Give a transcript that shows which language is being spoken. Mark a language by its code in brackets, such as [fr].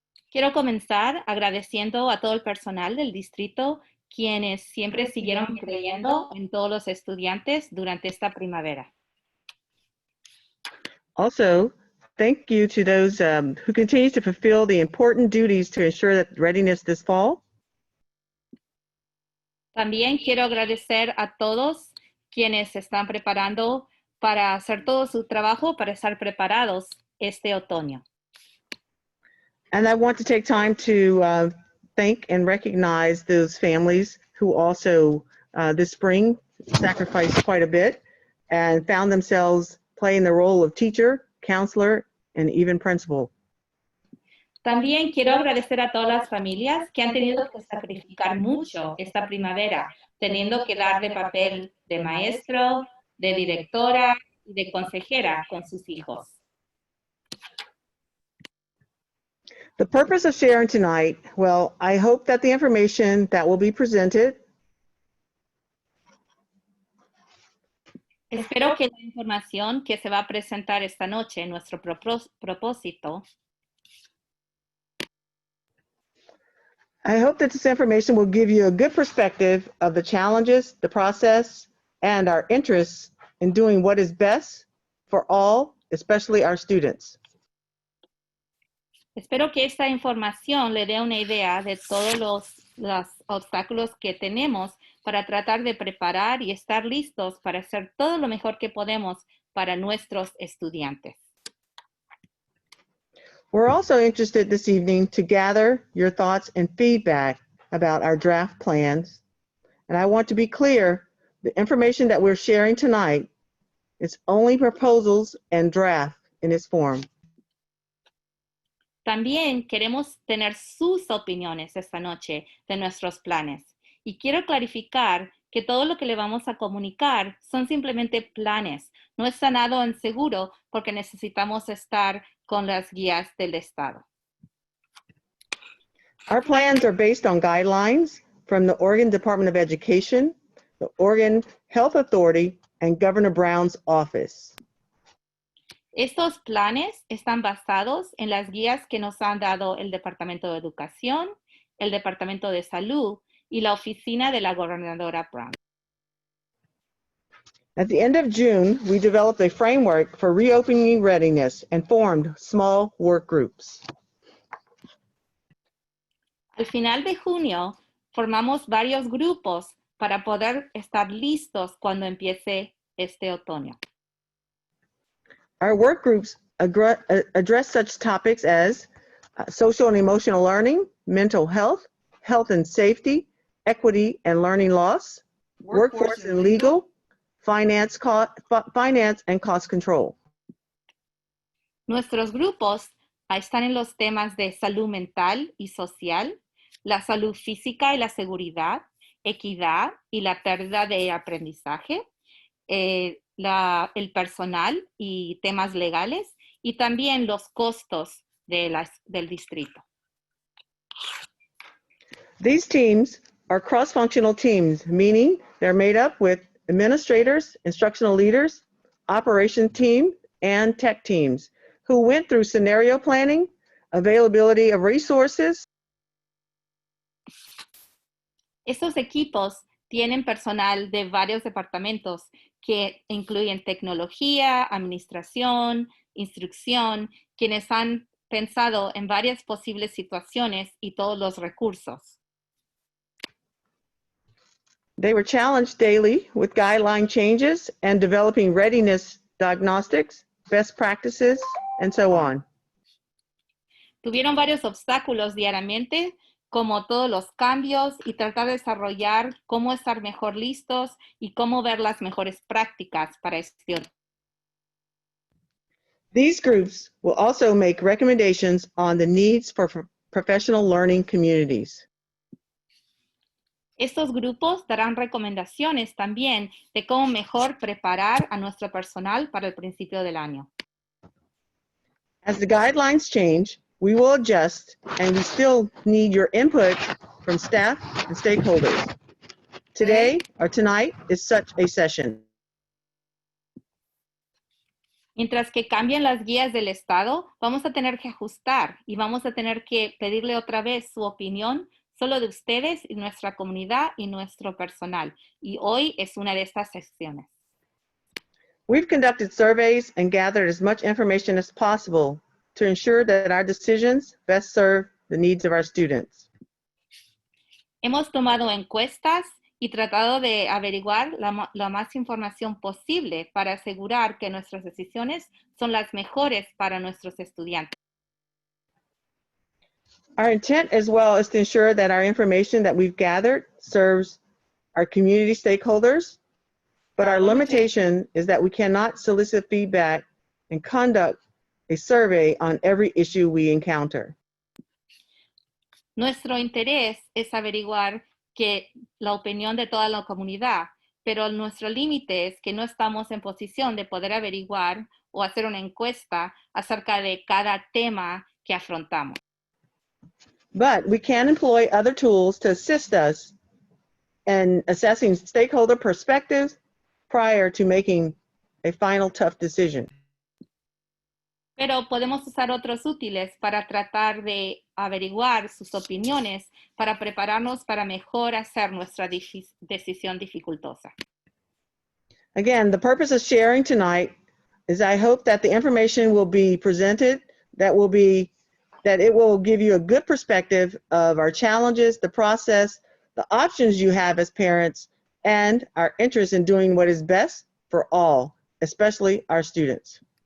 [es] Quiero comenzar agradeciendo a todo el personal del distrito, quienes siempre siguieron creyendo en todos los estudiantes durante esta primavera. [en] Also, thank you to those who continue to fulfill the important duties to ensure that readiness this fall. [es] También quiero agradecer a todos quienes se están preparando para hacer todo su trabajo para estar preparados este otoño. [en] And I want to take time to thank and recognize those families who also this spring sacrificed quite a bit and found themselves playing the role of teacher, counselor, and even principal. [es] También quiero agradecer a todas las familias que han tenido que sacrificar mucho esta primavera, teniendo que dar de papel de maestro, de directora y de consejera con sus hijos. [en] The purpose of sharing tonight, well, I hope that the information that will be presented [es] Espero que la información que se va a presentar esta noche, nuestro propósito, [en] I hope that this information will give you a good perspective of the challenges, the process, and our interests in doing what is best for all, especially our students. [es] espero que esta información le dé una idea de todos los obstáculos que tenemos para tratar de preparar y estar listos para hacer todo lo mejor que podemos para nuestros estudiantes. [en] We're also interested this evening to gather your thoughts and feedback about our draft plans. And I want to be clear, the information that we're sharing tonight is only proposals and draft in its form. [es] También queremos tener sus opiniones esta noche de nuestros planes. Y quiero clarificar que todo lo que le vamos a comunicar son simplemente planes. No está nada en seguro porque necesitamos estar con las guías del Estado. [en] Our plans are based on guidelines from the Oregon Department of Education, the Oregon Health Authority, and Governor Brown's office. [es] Estos planes están basados en las guías que nos han dado el Departamento de Educación, el Departamento de Salud y la oficina de la gobernadora Brown. [en] At the end of June, we developed a framework for reopening readiness and formed small work groups. [es] Al final de junio, formamos varios grupos para poder estar listos cuando empiece este otoño. [en] Our work groups address such topics as social and emotional learning, mental health, health and safety, equity and learning loss, workforce and legal, finance and cost control. [es] Nuestros grupos están en los temas de salud mental y social, la salud física y la seguridad, equidad y la pérdida de aprendizaje, el personal y temas legales, y también los costos del distrito. [en] These teams are cross-functional teams, meaning they're made up with administrators, instructional leaders, operation team, and tech teams who went through scenario planning, availability of resources. [es] Estos equipos tienen personal de varios departamentos que incluyen tecnología, administración, instrucción, quienes han pensado en varias posibles situaciones y todos los recursos. [en] They were challenged daily with guideline changes and developing readiness diagnostics, best practices, and so on. [es] Tuvieron varios obstáculos diariamente, como todos los cambios, y tratar de desarrollar cómo estar mejor listos y cómo ver las mejores prácticas para este otro. [en] These groups will also make recommendations on the needs for professional learning communities. [es] Estos grupos darán recomendaciones también de cómo mejor preparar a nuestro personal para el principio del año. [en] As the guidelines change, we will adjust, and we still need your input from staff and stakeholders. Today or tonight is such a session. [es] Mientras que cambien las guías del Estado, vamos a tener que ajustar y vamos a tener que pedirle otra vez su opinión solo de ustedes y nuestra comunidad y nuestro personal. Y hoy es una de estas secciones. [en] We've conducted surveys and gathered as much information as possible to ensure that our decisions best serve the needs of our students. [es] Hemos tomado encuestas y tratado de averiguar la más información posible para asegurar que nuestras decisiones son las mejores para nuestros estudiantes. [en] Our intent as well is to ensure that our information that we've gathered serves our community stakeholders, but our limitation is that we cannot solicit feedback and conduct a survey on every issue we encounter. [es] Nuestro interés es averiguar que la opinión de toda la comunidad, pero nuestro límite es que no estamos en posición de poder averiguar o hacer una encuesta acerca de cada tema que afrontamos. [en] But we can employ other tools to assist us in assessing stakeholder perspectives prior to making a final tough decision. [es] Pero podemos usar otros útiles para tratar de averiguar sus opiniones para prepararnos para mejor hacer nuestra decisión dificultosa. [en] Again, the purpose of sharing tonight is I hope that the information will be presented, that it will give you a good perspective of our challenges, the process, the options you have as parents, and our interest in doing what is best for all, especially our students.